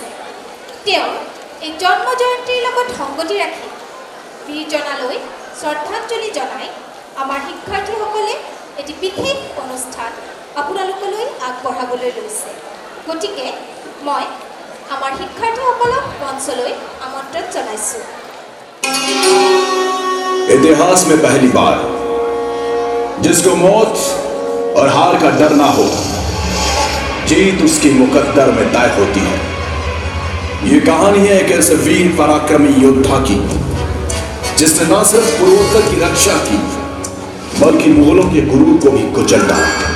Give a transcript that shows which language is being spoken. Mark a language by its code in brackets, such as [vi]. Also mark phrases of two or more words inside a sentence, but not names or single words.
[as] তেওঁৰ এই জন্ম জয়ন্তীৰ লগত সংগতি ৰাখি বীৰজনালৈ শ্ৰদ্ধাঞ্জলি জনাই আমাৰ শিক্ষাৰ্থীসকলে এটি বিশেষ অনুষ্ঠান আপোনালোকলৈ আগবঢ়াবলৈ লৈছে। গতিকে মই আমাৰ শিক্ষাৰ্থীসকলক মঞ্চলৈ আমন্ত্ৰণ জনাইছোঁ। [hi] इतिहास में पहली बार जिसको मौत और हार का डर ना हो, जीत उसकी मुकद्दर में तय होती है। ये कहानी है एक ऐसे वीर पराक्रमी योद्धा की जिसने न सिर्फ पूर्वोत्तर की रक्षा की बल्कि मुगलों के गुरूर को भी कुचल डाला।